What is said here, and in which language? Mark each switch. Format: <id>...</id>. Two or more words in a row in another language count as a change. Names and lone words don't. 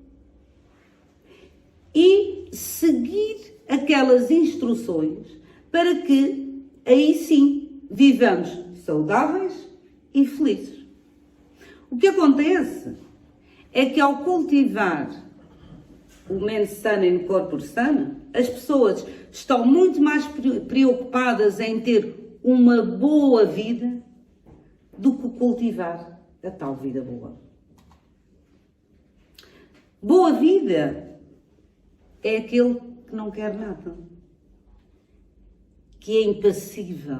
<pt>E seguir aquelas instruções para que, aí sim, vivamos saudáveis e felizes. O que acontece é que ao cultivar o</pt> <la>mens sana in corpore sano,</la> <pt>as pessoas estão muito mais preocupadas em ter uma boa vida do que cultivar a tal vida boa. Boa vida é aquele que não quer nada, que é impassível.</pt>